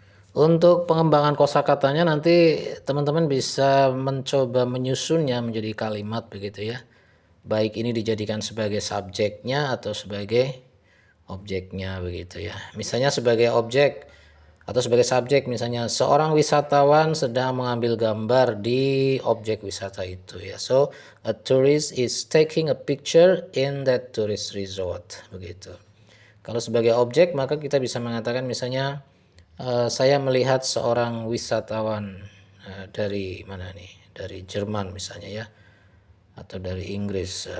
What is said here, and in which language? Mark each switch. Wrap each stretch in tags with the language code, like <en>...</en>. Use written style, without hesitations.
<id>Untuk pengembangan kosakatanya nanti teman-teman bisa mencoba menyusunnya menjadi kalimat begitu ya. Baik ini dijadikan sebagai subjeknya atau sebagai objeknya begitu ya. Misalnya sebagai objek atau sebagai subjek, misalnya seorang wisatawan sedang mengambil gambar di objek wisata itu ya.</id> <en>So a tourist is taking a picture in that tourist resort</en> <id>begitu. Kalau sebagai objek maka kita bisa mengatakan misalnya saya melihat seorang wisatawan dari mana nih? Dari Jerman misalnya ya, atau dari Inggris.</id>